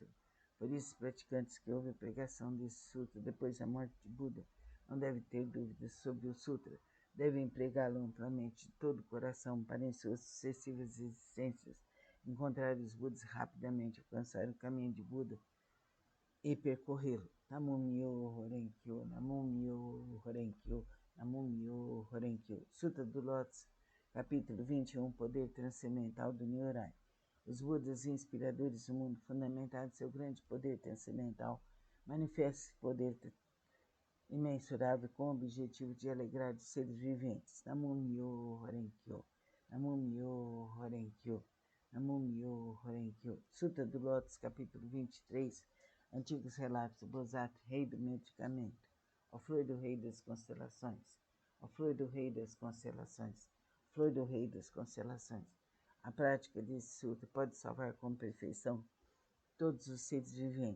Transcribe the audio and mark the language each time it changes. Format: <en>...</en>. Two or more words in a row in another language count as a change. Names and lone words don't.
<pt>Por isso, os praticantes que ouvem a pregação desse sutra depois da morte de Buda não devem ter dúvidas sobre o sutra. Devem empregá-lo amplamente de todo o coração para, em suas sucessivas existências, encontrar os Budas rapidamente, alcançar o caminho de Buda e percorrê-lo.</pt> <ja>南無妙法蓮華経、南無妙法蓮華経、南無妙法蓮華経.</ja> <pt>Sutra do Lótus, capítulo 21, Poder Transcendental do Nyorai. Os Budas inspiradores do mundo, fundamentados em seu grande poder transcendental, manifestam esse poder imensurável com o objetivo de alegrar os seres viventes.</pt> <ja>南無妙法蓮華経、南無妙法蓮華経、南無妙法蓮華経.</ja> <pt>Sutra do Lótus, capítulo 23, Antigos Relatos do Bodhisattva, Rei do Medicamento. Ó flor do Rei das Constelações, ó flor do Rei das Constelações, flor do Rei das Constelações. A prática desse sutra pode salvar com perfeição todos os seres viventes.</pt>